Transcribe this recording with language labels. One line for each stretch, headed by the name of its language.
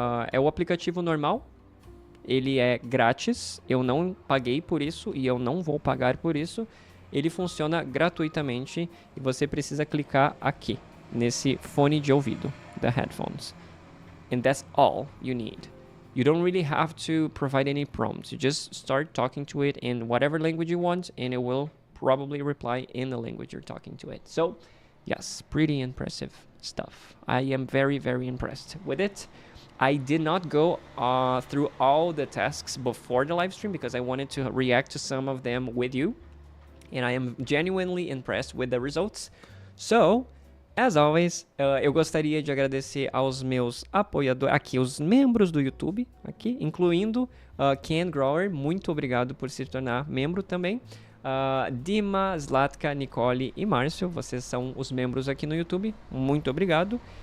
Portuguese: É o aplicativo normal. Ele é grátis, eu não paguei por isso e eu não vou pagar por isso. Ele funciona gratuitamente e você precisa clicar aqui, nesse fone de ouvido,
English: the headphones. And that's all you need. You don't really have to provide any prompts. You just start talking to it in whatever language you want and it will probably reply in the language you're talking to it. So, yes, pretty impressive stuff. I am very, very impressed with it. I did not go through all the tasks before the live stream because I wanted to react to some of them with you. And I am genuinely impressed with the results. So, as always,
Portuguese: eu gostaria de agradecer aos meus apoiadores, aqui, os membros do YouTube, aqui, incluindo Ken Grower, muito obrigado por se tornar membro também. Dima, Zlatka, Nicole e Márcio, vocês são os membros aqui no YouTube, muito obrigado.